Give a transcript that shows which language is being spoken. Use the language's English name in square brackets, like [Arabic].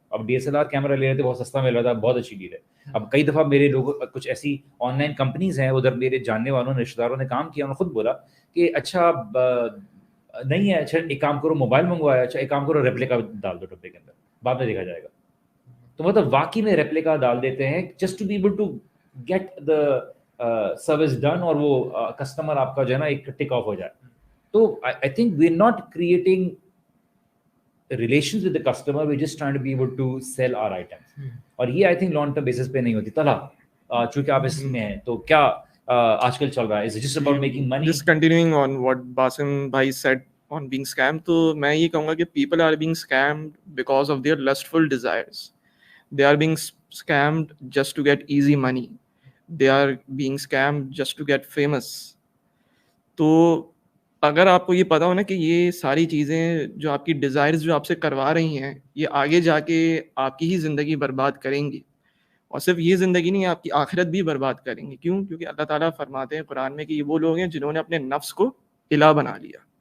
[Urdu] اب DSLR camera لے رہے تھے, بہت سستا مل رہا تھا, بہت اچھی ڈیل ہے. اب کئی دفعہ میرے لوگ کچھ ایسی آن لائن کمپنیز ہیں, ادھر میرے جاننے والوں نے, رشتہ داروں نے کام کیا, انہوں نے خود بولا کہ اچھا نہیں ہے, اچھا ایک کام کرو موبائل منگوایا, اچھا ایک کام کرو ریپلیکا ڈال دو ڈبے کے اندر, بعد میں دیکھا جائے گا. تو مطلب واقعی میں ریپلیکا ڈال دیتے ہیں [English] just to be able to get the service done, [Urdu] اور وہ کسٹمر آپ کا جو ہے نا ایک ٹک آف ہو جائے. [English] تو I think we are not creating relations with the customer, we're just trying to be able to sell our items. [Urdu] اور یہ [English] I think [Urdu] long term basis پہ نہیں ہوتی. طلحہ چونکہ آپ اس میں ہیں تو کیا آج کل چل رہا ہے, [English] is it just about making money? Just continuing on what Basim bhai said on being scammed, [Urdu] تو میں یہ کہوں گا کہ [English] people are being scammed because of their lustful desires. They are being scammed just to get easy money. They are being scammed just to get famous. [Urdu] تو اگر آپ کو یہ پتا ہو نا کہ یہ ساری چیزیں جو آپ کی ڈیزائرز جو آپ سے کروا رہی ہیں یہ آگے جا کے آپ کی ہی زندگی برباد کریں گی, اور صرف یہ زندگی نہیں آپ کی آخرت بھی برباد کریں گی. کیوں؟ کیونکہ اللہ تعالیٰ فرماتے ہیں قرآن میں کہ یہ وہ لوگ ہیں جنہوں نے اپنے نفس کو الہ بنا لیا.